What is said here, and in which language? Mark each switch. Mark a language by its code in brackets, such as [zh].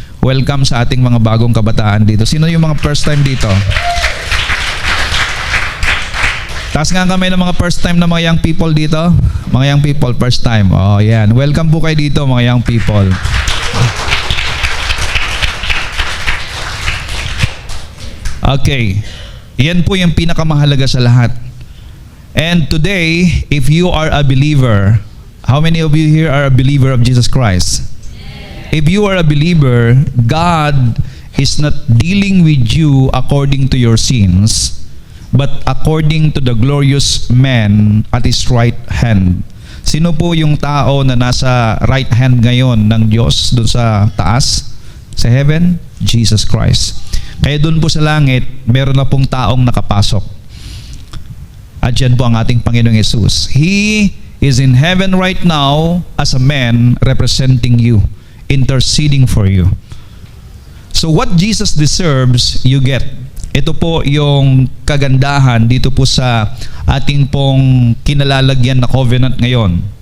[tl] Welcome sa ating mga bagong kabataan dito. Sino yung mga first time dito? Taas nga kamay ng mga first time na mga young people dito. Mga young people, first time. Oh, yan. Welcome po kayo dito, mga young people. Okay. Yan po yung pinakamahalaga sa lahat. [en] And today, if you are a believer, how many of you here are a believer of Jesus Christ? If you are a believer, God is not dealing with you according to your sins, but according to the glorious man at His right hand. [tl] Sino po yung tao na nasa [en] right hand [tl] ngayon ng Diyos doon sa taas? Sa heaven? Jesus Christ. Kaya doon po sa langit, meron na pong taong nakapasok. At yan po ang ating Panginoong Yesus. [en] He is in heaven right now as a man representing you, interceding for you. So what Jesus deserves, you get. [tl] Ito po yung kagandahan dito po sa ating pong kinalalagyan na covenant ngayon.